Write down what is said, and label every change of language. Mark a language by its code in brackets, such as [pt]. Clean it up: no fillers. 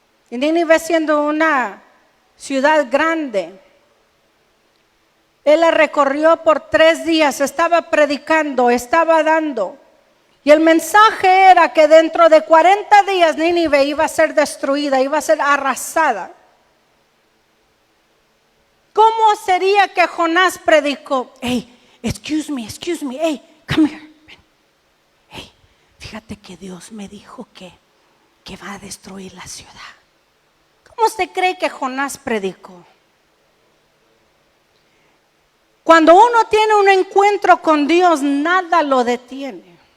[es] Y Nínive siendo una ciudad grande, él la recorrió por 3 días, estaba predicando, estaba dando. Y el mensaje era que dentro de 40 días Nínive iba a ser destruida, iba a ser arrasada. ¿Cómo sería que Jonás predicó? [en] Hey, excuse me, hey, come here. [es] Hey, fíjate que Dios me dijo que va a destruir la ciudad. ¿Cómo usted cree que Jonás predicó? Cuando uno tiene un encuentro con Dios, nada lo detiene.